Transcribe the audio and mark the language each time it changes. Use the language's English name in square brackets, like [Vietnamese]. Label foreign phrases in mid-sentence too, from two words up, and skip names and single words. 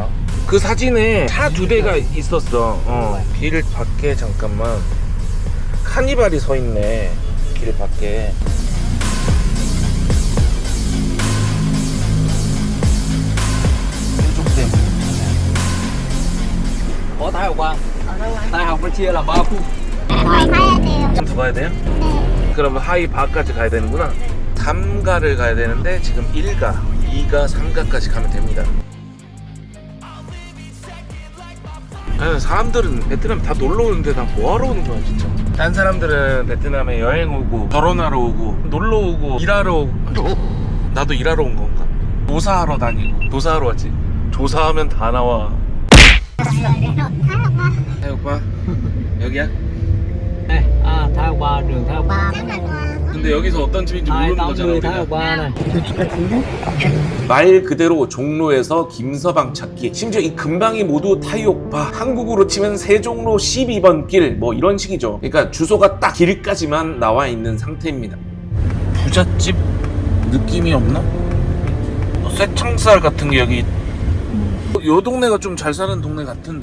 [Korean] 그 사진에 차 2대가 있었어. 길 밖에 잠깐만 카니발이 서 있네, 길 밖에. 이쪽 때문에. [Vietnamese] Có Thái học không? Thái học nó chia là 3 khu. [Korean] 가야 돼요. 좀 더 가야 돼요? 그러면 하이바까지 가야 되는구나. 3가를 가야 되는데 지금 1가, 2가, 3가까지 가면 됩니다. 아니, 사람들은 베트남 다 놀러 오는데 난 뭐하러 오는 거야 진짜. 딴 사람들은 베트남에 여행 오고 결혼하러 오고 놀러 오고 일하러 오고, 나도 일하러 온 건가? 조사하러 다니고. 조사하러 왔지. 조사하면 다 나와. 네 오빠, 여기야? [Vietnamese] Đây, Thái học 3, đường Thái học 3. [Korean] 근데 여기서 어떤 집인지 [Vietnamese] Ai [Korean] 모르는 [Vietnamese] tao [Korean] 거잖아 [Vietnamese] người Thái [Korean] 우리가. [Vietnamese] học 3 này. [Korean] 말 그대로 종로에서 김서방 찾기, 심지어 이 근방이 모두 타이오파, 한국으로 치면 세종로 12번 길 뭐 이런 식이죠. 그러니까 주소가 딱 길까지만 나와 있는 상태입니다. 부잣집 느낌이 없나? 쇠창살 같은 게 여기, 요 동네가 좀 잘 사는 동네 같은데?